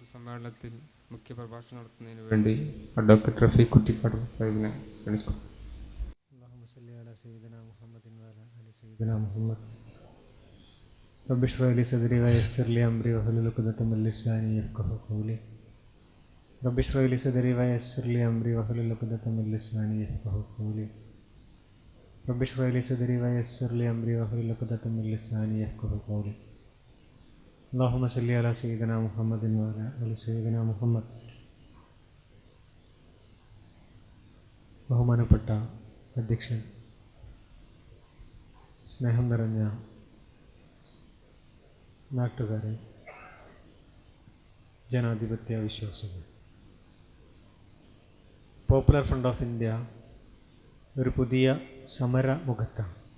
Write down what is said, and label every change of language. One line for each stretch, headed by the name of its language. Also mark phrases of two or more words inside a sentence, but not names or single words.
Malayalam: സമ്മേളനത്തിൽ മുഖ്യപ്രഭാഷണം നടത്തുന്നതിന് വേണ്ടി അഡ്വക്കേറ്റ് റഫീഖ് കുറ്റിക്കാട് സാഹിബിനെ ക്ഷണിക്കും.
Arabic: رب اشرح لي صدري ويسر لي امري واحلل عقدة من لساني يفقهوا قولي. رب اشرح لي صدري ويسر لي امري واحلل عقدة من لساني يفقهوا قولي. رب اشرح لي صدري ويسر لي امري واحلل عقدة من لساني يفقهوا قولي. اللهم صل على سيدنا محمد وعلى ال سيدنا محمد.
Malayalam: ബഹുമാനപ്പെട്ട അധ്യക്ഷൻ, സ്നേഹം നിറഞ്ഞ നാട്ടുകാരെ, ജനാധിപത്യ വിശ്വാസികൾ, പോപ്പുലർ ഫ്രണ്ട് ഓഫ് ഇന്ത്യ ഒരു പുതിയ സമര മുഖത്താണ്.